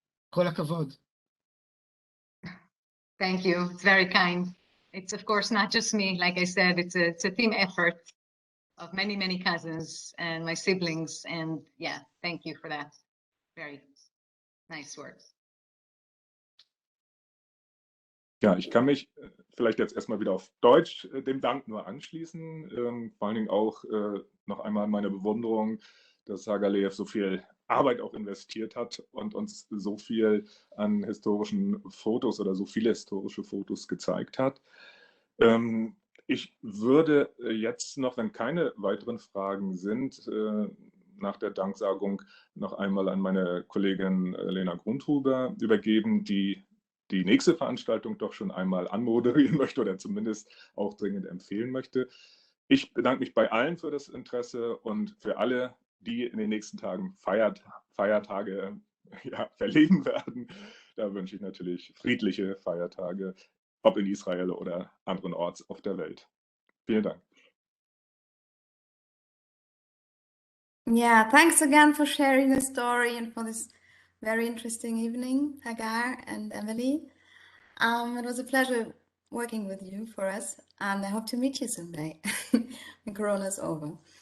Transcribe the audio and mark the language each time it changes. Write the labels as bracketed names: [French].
[Hebrew] Kol hakavod. [English] Thank you. It's very kind. It's of course not just me. Like I said, it's a team effort of many cousins and my siblings. And yeah, thank you for that. Very nice words. [German] Ja, ich kann mich vielleicht jetzt erstmal wieder auf Deutsch dem Dank nur anschließen. Vor allen Dingen auch noch einmal meine Bewunderung, dass Hagar Lev so viel Arbeit auch investiert hat und uns so viel an historischen Fotos oder so viele historische Fotos gezeigt hat. Ich würde jetzt noch, wenn keine weiteren Fragen sind, nach der Danksagung noch einmal an meine Kollegin Lena Grundhuber übergeben, die die nächste Veranstaltung doch schon einmal anmoderieren möchte oder zumindest auch dringend empfehlen möchte. Ich bedanke mich bei allen für das Interesse und für alle, die in den nächsten Tagen Feiertage verleben werden. Da wünsche ich natürlich friedliche Feiertage, ob in Israel oder anderenorts auf der Welt. Vielen Dank. [English] Yeah, thanks again for sharing the story and for this very interesting evening, Hagar and Emily. It was a pleasure working with you for us, and I hope to meet you someday when Corona's over.